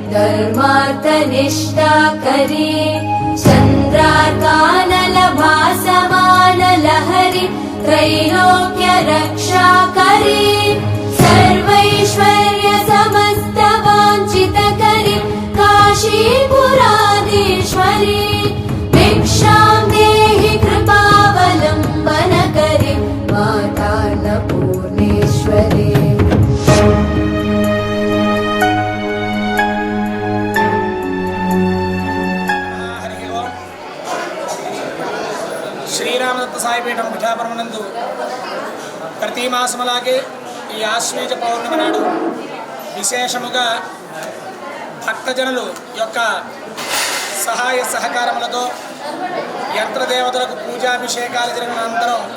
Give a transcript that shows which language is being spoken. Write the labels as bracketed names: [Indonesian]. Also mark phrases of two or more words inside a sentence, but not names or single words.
[Sanskrit] धर्मार्थनिष्ठाकरी चन्द्रार्कानलभासमानलहरि त्रैलोक्यरक्षाकरी सर्वैश्वर्य समस्तवाञ्छितकरी काशीपुराधीश्वरी भिक्षां देहि कृपावलम्बनकरी मातान्नपूर्णेश्वरी [Telugu] శ్రీరామదత్త సాయిపీఠం పిఠాపురమునందు ప్రతి మాసములాగే ఈ ఆశ్వీజ పౌర్ణమి నాడు విశేషముగా భక్తజనులు యొక్క సహాయ సహకారములతో యంత్రదేవతలకు పూజాభిషేకాలు జరిగిన అనంతరం